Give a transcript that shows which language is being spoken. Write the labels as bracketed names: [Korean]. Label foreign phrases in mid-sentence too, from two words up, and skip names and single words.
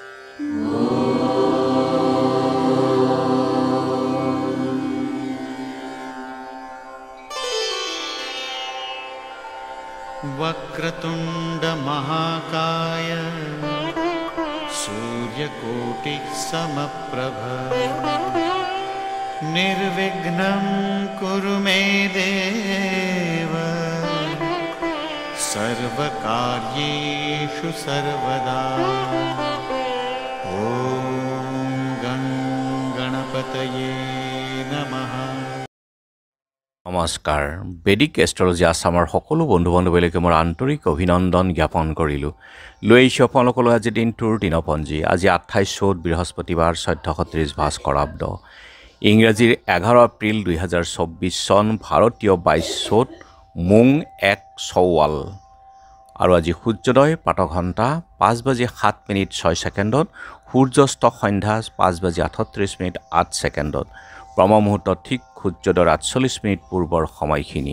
[Sanskrit] वक्रतुंड महाकाय सूर्यकोटि समप्रभ निर्विघ्नं कुरु मे देव सर्वकार्येषु सर्वदा। ओम गं गणपतये नमः। [Assamese] নমস্কাৰ বেদিক এষ্ট্ৰলজি আসামৰ সকলো বন্ধু বান্ধৱীলৈকে মোৰ আন্তৰিক অভিনন্দন জ্ঞাপন কৰিলো। লৈ আহিছোঁ আপোনালোকলৈ আজি দিনটোৰ দিনপঞ্জী। আজি 28 চ'ত বৃহস্পতিবাৰ 1430 ভাস্কৰাব্দ ইংৰাজীৰ 11 এপ্ৰিল 2024 চন ভাৰতীয় 22 চ'ত মুং 1 চৌৱাল আৰু আজি সূৰ্যোদয় প্ৰাতঃঘণ্টা 5:07:06 সূৰ্যাস্ত সন্ধ্যা 5:38:08 ব্ৰহ্ম মুহূৰ্ত ঠিক সূৰ্যোদয়ৰ 48 মিনিট পূৰ্বৰ সময়খিনি।